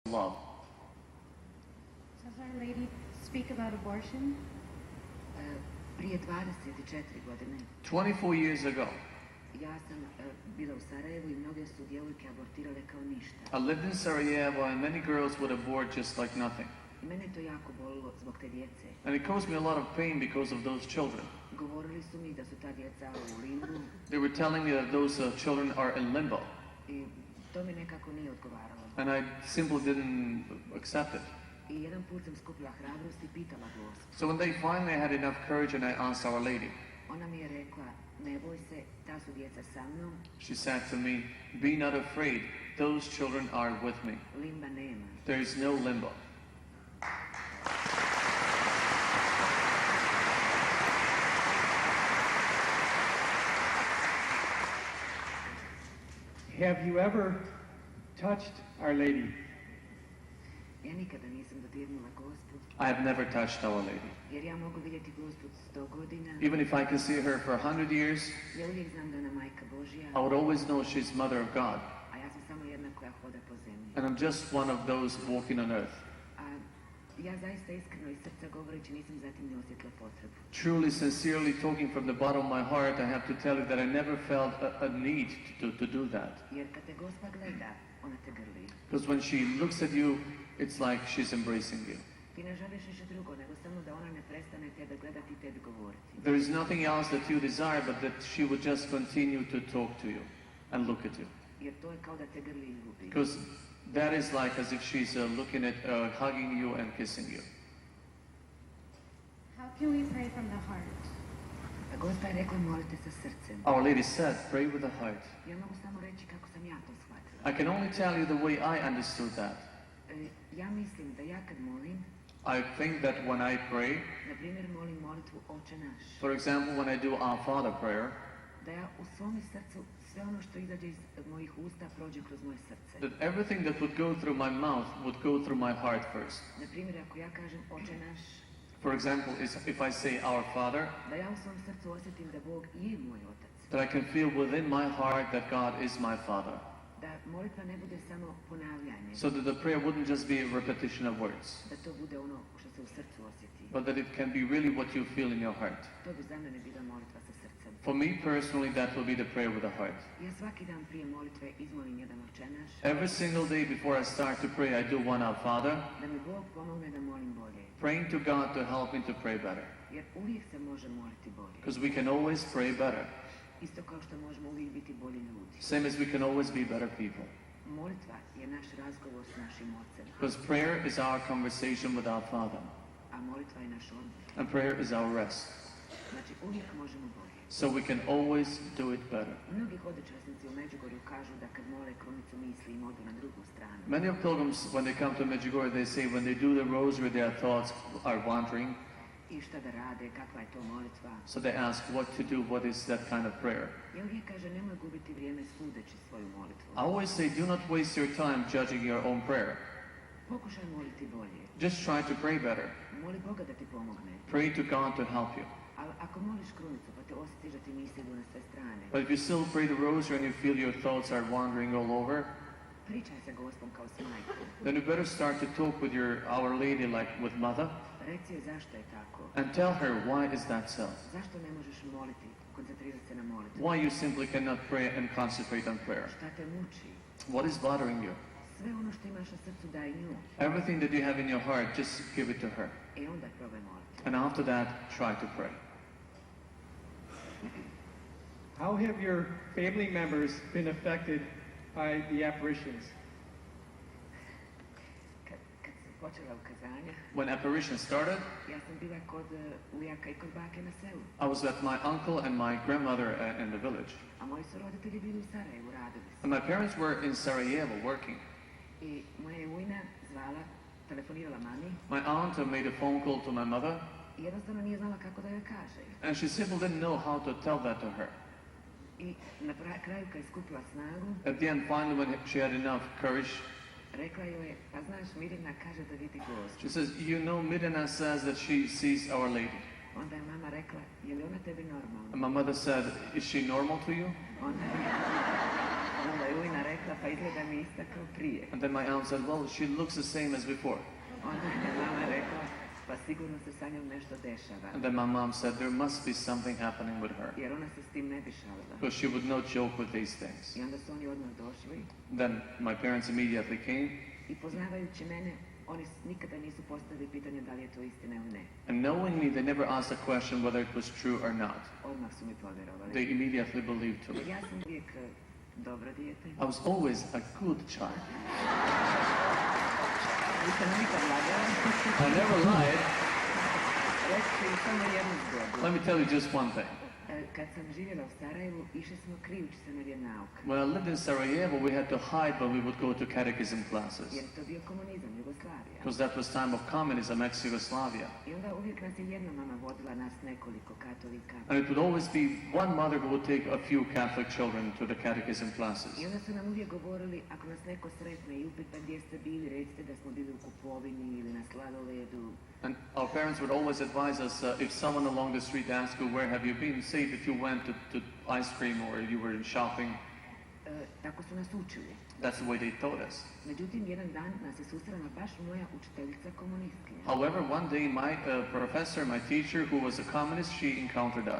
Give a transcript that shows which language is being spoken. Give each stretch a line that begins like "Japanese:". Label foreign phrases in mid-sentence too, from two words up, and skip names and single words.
English: love. Does Our Lady speak about abortion?
Croatian: Prije 24 godine
English: 24 years ago,
Croatian: ja sam bila u Sarajevu i mnoge su djevojke abortirale kao ništa.
English: I lived in Sarajevo and many girls would abort just like nothing.
Croatian: I mene je to jako bolilo zbog te djece.
English: And it caused me a lot of pain because of those children.
Croatian: Govorili su mi da su ta djeca u limbu
English: They were telling me that those children are in limbo.
Croatian: i to mi nekako nije odgovaralo.
English: And I simply didn't accept it.
Croatian: I jedan put sam skupila hrabrost i pitala Gospu.
English: So one day finally I had enough courage and I asked Our Lady.
Croatian: Ona mi je rekla, ne boj se, ta su djeca sa mnom,
English: She said to me, "Be not afraid, those children are with me.
Croatian: limba nema.
English: There is no limbo." Have you ever touched Our Lady?
Croatian: Ja nikada nisam dodirnula Gospu,
English: I have never touched Our Lady.
Croatian: jer ja mogu vidjeti Gospu 100 godina.
English: Even if I can see her for 100 years,
Croatian: Ja uvijek znam da ona majka Božja,
English: I would always know she's Mother of God.
Croatian: a ja sam samo jedna koja hoda po zemlji.
English: And I'm just one of those walking on earth.
Croatian: A ja zaista iskreno iz srca govoreći nisam zatim ni osjetila potrebu.
English: Truly, sincerely talking from the bottom of my heart, I have to tell you that I never felt a need to do that.
Croatian: Jer kad te Gospa gleda, ona te grli.
English: Because when she looks at you, it's like she's embracing you.
Croatian: Ti ne želiš ništa drugo, nego samo da ona ne prestane tebe gledati i tebi govoriti.
English: There is nothing else that you desire but that she would just continue to talk to you and look at you.
Croatian: Jer to je kao da te grli i ljubi.
English: Because that is like as if she's looking at, hugging you and kissing you. How can we pray from the heart?
Croatian: A Gospa je rekla molite sa srcem.
English: Our Lady said, pray with the heart.
Croatian: Ja mogu samo reći kako sam ja to shvatila.
English: I can only tell you the way I understood that.
Croatian: Ja mislim da ja kad molim,
English: I think that when I pray,
Croatian: na primjer molim molitvu Oče naš,
English: for example, when I do Our Father prayer,
Croatian: da ja u svom srcu sve ono što izađe iz mojih usta prođe kroz moje srce.
English: that everything that would go through my mouth would go through my heart first.
Croatian: Na primjer, ako ja kažem Oče naš,
English: For example, if I say Our Father,
Croatian: da ja u svom srcu osjetim da Bog je moj otac.
English: that I can feel within my heart that God is my Father.
Croatian: Da molitva ne bude samo ponavljanje,
English: So that the prayer wouldn't just be a repetition of words,
Croatian: da to bude ono što se u srcu osjeti.
English: but that it can be really what you feel in your heart.
Croatian: To bi za mene bila molitva sa srcem.
English: For me personally, that will be the prayer with the heart.
Croatian: Ja svaki dan prije molitve izmolim jedan Oče naš,
English: Every single day before I start to pray, I do one Our Father,
Croatian: da mi Bog pomogne da molim bolje.
English: praying to God to help me to pray better.
Croatian: Jer uvijek se može moliti bolje.
English: Because we can always pray better.
Croatian: Isto kao što možemo uvijek biti bolji ljudi.
English: Same as we can always be better people.
Croatian: Molitva je naš razgovor s našim Ocem,
English: Because prayer is our conversation with our Father.
Croatian: a molitva je naš odmor.
English: And prayer is our rest.
Croatian: Znači uvijek možemo bolje.
English: So we can always do it better.
Croatian: Mnogi hodočasnici u Međugorju kažu da kad mole krunicu misli im odu na drugu stranu.
English: Many of pilgrims, when they come to Medjugorje, they say when they do the rosary, their thoughts are wandering.
Croatian: I šta da rade, kakva je to molitva.
English: So they ask what to do, what is that kind of prayer.
Croatian: Ja uvijek kaže nemoj gubiti vrijeme sudeći svoju molitvu.
English: I always say, do not waste your time judging your own prayer.
Croatian: Pokušaj moliti bolje.
English: Just try to pray better.
Croatian: Moli Boga da ti pomogne.
English: Pray to God to help you.
Croatian: Ali ako moliš krunicu pa te osjetiš da ti misli idu na sve strane,
English: But if you still pray the rosary and you feel your thoughts are wandering all over,
Croatian: pričaj sa Gospom kao s majkom.
English: then you better start to talk with Our Lady like with Mother
Croatian: Reci joj zašto je tako.
English: and tell her why is that so.
Croatian: Zašto ne možeš moliti, koncentrirati se na molitvu?
English: Why you simply cannot pray and concentrate on prayer.
Croatian: Šta te muči?
English: What is bothering you?
Croatian: Sve ono što imaš na srcu daj nju.
English: Everything that you have in your heart, just give it to her.
Croatian: I onda probaj moliti.
English: And after that, try to pray. How have your family members been affected by the apparitions?
Croatian: Kad sam počela ukazanja,
English: When apparition started,
Croatian: ja sam bila kod ujaka i kod bake na selu.
English: I was with my uncle and my grandmother in the village.
Croatian: A moji su roditelji bili u Sarajevu, radili su.
English: And my parents were in Sarajevo working.
Croatian: I moja je ujna zvala, telefonirala mami
English: My aunt made a phone call to my mother,
Croatian: i jednostavno nije znala kako da joj kaže.
English: and she simply didn't know how to tell that to her.
Croatian: I na kraju kad je skupila snagu,
English: At the end, finally, when she had enough courage,
Croatian: rekla joj je, pa znaš, Mirjana kaže da vidi Gospu.
English: she says, you know, Mirjana says that she sees Our Lady.
Croatian: Onda je mama rekla, je li ona tebi normalna?
English: And my mother said, is she normal to you?
Croatian: Onda je Onda je ujna rekla, pa izgleda mi ista kao prije.
English: And then my aunt said, well, she looks the same as before.
Croatian: Onda je mama rekla, pa sigurno se sa njom nešto dešava.
English: And then my mom said, there must be something happening with her,
Croatian: Jer ona se s tim ne bi šalila.
English: because she would not joke with these things.
Croatian: I onda su oni odmah došli
English: Then my parents immediately came,
Croatian: i poznavajući mene, oni nikada nisu postavili pitanje da li je to istina ili ne.
English: and knowing me, they never asked a question whether it was true or not.
Croatian: Odmah su mi povjerovali.
English: They immediately believed to
Croatian: Jer
English: it.
Croatian: ja sam uvijek dobro dijete.
English: I was always a good child.
Croatian: Nisam nikad lagala.
English: I never lied.
Croatian: Reći ću samo jednu zgodu.
English: Let me tell you just one thing.
Croatian: Kad sam živjela u Sarajevu, išli smo krijući se na vjeronauk.
English: When I lived in Sarajevo, we had to hide when we would go to catechism classes,
Croatian: Jer to bio komunizam, Jugoslavija.
English: because that was time of communism, ex-Yugoslavia.
Croatian: I onda uvijek nas je jedna mama vodila, nas nekoliko katolika.
English: And it would always be one mother who would take a few Catholic children to the catechism classes.
Croatian: I onda su nam uvijek govorili, ako nas neko sretne i upita gdje ste bili, recite da smo bili u kupovini ili na sladoledu.
English: And our parents would always advise us, if someone along the street asks you, where have you been, say if you went to ice cream or you were shopping.
Croatian: Tako su nas učili.
English: That's the way they taught us.
Croatian: Međutim, jedan dan nas je susrela baš moja učiteljica komunistkinja.
English: However, one day my professor, my teacher, who was a communist, she encountered us.